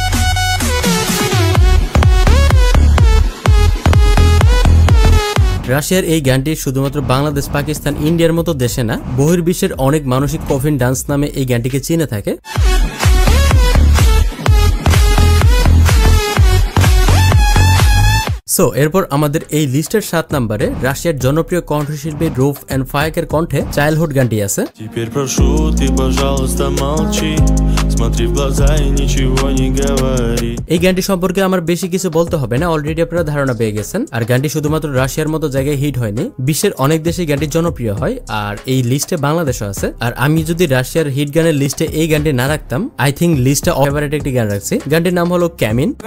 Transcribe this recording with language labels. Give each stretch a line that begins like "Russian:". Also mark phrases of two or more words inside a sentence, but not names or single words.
Bangla: রাশিয়ার এই গানটি শুধুমাত্র বাংলাদেশ, পাকিস্তান, ইন্ডিয়ার মতো দেশে না, বহির্বিশ্বের অনেক মানুষই কফিন ডান্স নামে এই গানটিকে চিনে থাকে। সো এরপর আমাদের এই লিস্টের 7 নম্বরে রাশিয়ার জনপ্রিয় কণ্ঠশিল্পী রুফ এন্ড ফায়াকের কণ্ঠে চাইল্ডহুড গানটি আছে।
Russian: Теперь прошу, ты, пожалуйста, молчи. Смотри в глаза и ничего не говори.
Bangla: এই গানটি সম্পর্কে আমার বেশি কিছু বলতে হবে না, অলরেডি আপনারা ধারণা পেয়ে গেছেন। আর গানটি শুধুমাত্র রাশিয়ার মতো জায়গায় হিট হয়নি, বিশ্বের অনেক দেশে গানটি জনপ্রিয় হয়, আর এই লিস্টে বাংলাদেশও আছে। আর আমি যদি রাশিয়ার হিট গানের লিস্টে এই গানটি না রাখতাম,
English: I think
Bangla: লিস্টে ফেভারিট একটি গান রাখছি। গানটির নাম হলো ক্যামিন।